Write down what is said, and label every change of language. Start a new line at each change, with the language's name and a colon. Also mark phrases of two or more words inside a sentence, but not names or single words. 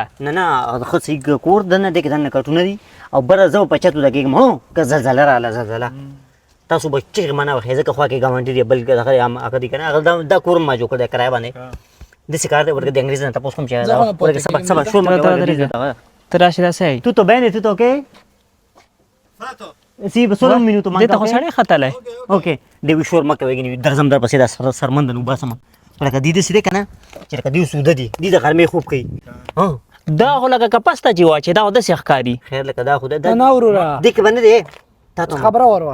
Pashto: نه نه ښه صحیح کور دننه دې کې دننه کټونه دي او بره زه به په چتو لګېږم هو که زلزله راغله زلزله تاسو به چغې مانه وخئ ځکه خوا کې ګاونډي دی بل هغه دي که نه هغه دا کور هم ما جوړ کړی کرایه باندې داسې کار دی ورته د انګریز نه تپوس کوم چې ورته سبق شور مه کوه ته راشي داسې
Italian: tutto bene tutto ok sì solo un minuto
Pashto: دې ته خو سړی ختلی
Italian: ok devi
Pashto: شور مه کوئ ګنې درځم در پسې دا سرمند نه وباسم لکه دې داسې دی که نه چې لکه دوی سوده دي دوی د غرمې خوب کوي دا خو لکه کپس ته چې واچې دا خو داسې ښکاري خیر لکه دا خو نه وروره دې کې به نه دی تا ته خبره وروا